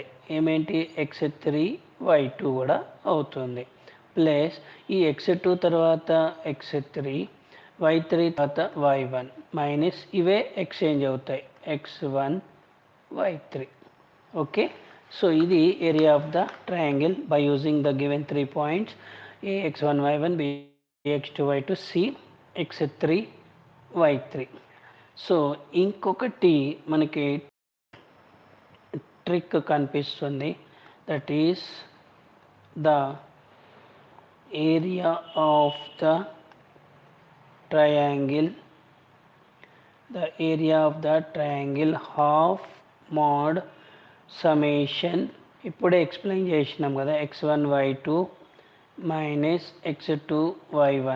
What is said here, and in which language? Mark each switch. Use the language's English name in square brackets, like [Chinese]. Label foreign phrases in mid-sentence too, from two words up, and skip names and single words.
[Telugu] ఏమేంటి x3 y2 కూడా అవుతుంది. ప్లస్ ఈ x2 తర్వాత x3 y3 తర్వాత y1 మైనస్ ఇవే ఎక్స్చేంజ్ అవుతాయి x1 y3. [English] okay, so ఇది area of the triangle by using the given 3 points a x1 y1 b x2 y2 c x3 y3. [Telugu] సో ఇంకొకటి మనకి ట్రిక్ కనిపిస్తుంది, [English] that is the area of the triangle, half mod summation. [Telugu] ఇప్పుడే ఎక్స్ప్లెయిన్ చేసినాం కదా x1 y2 మైనస్ x2 y1.